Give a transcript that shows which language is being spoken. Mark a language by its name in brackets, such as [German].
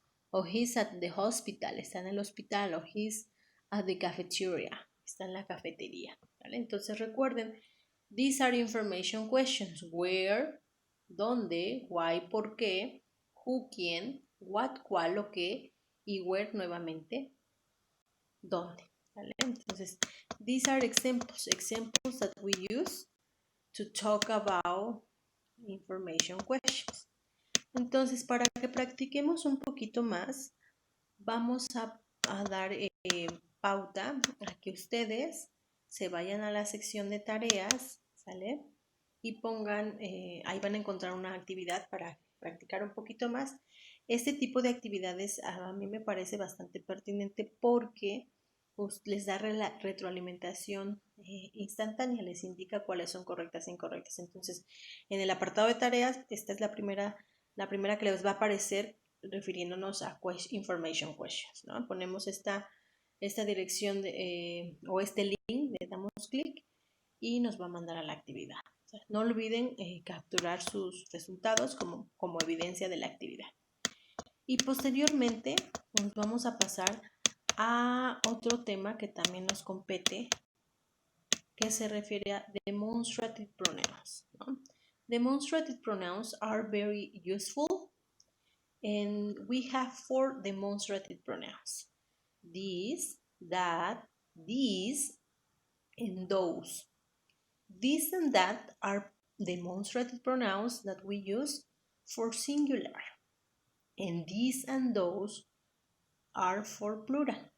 [English] O he's at the hospital, [Spanish] está en el hospital. [English] O he's at the cafeteria, [Spanish] está en la cafetería. [English] ¿Vale? [Spanish] Entonces recuerden, [English] these are information questions. [Spanish] Where, dónde, why, por qué, who, quién, what, cuál o qué, y where nuevamente, dónde. ¿Vale? [English] Entonces, these are examples that we use to talk about information questions. [Spanish] Entonces, para que practiquemos un poquito más, vamos a dar pauta a que ustedes se vayan a la sección de tareas, ¿sale? Y pongan, ahí van a encontrar una actividad para practicar un poquito más. Este tipo de actividades a mí me parece bastante pertinente porque pues, les da retroalimentación instantánea, les indica cuáles son correctas e incorrectas. Entonces, en el apartado de tareas, esta es la primera que les va a aparecer refiriéndonos a information questions, ¿no? Ponemos esta dirección o este link, le damos clic y nos va a mandar a la actividad. O sea, no olviden capturar sus resultados como evidencia de la actividad. Y posteriormente nos vamos a pasar a otro tema que también nos compete, que se refiere a demonstrative pronouns, ¿no? [English] Demonstrative pronouns are very useful, and we have 4 demonstrative pronouns: this, that, these, and those. This and that are demonstrative pronouns that we use for singular, and these and those are for plural.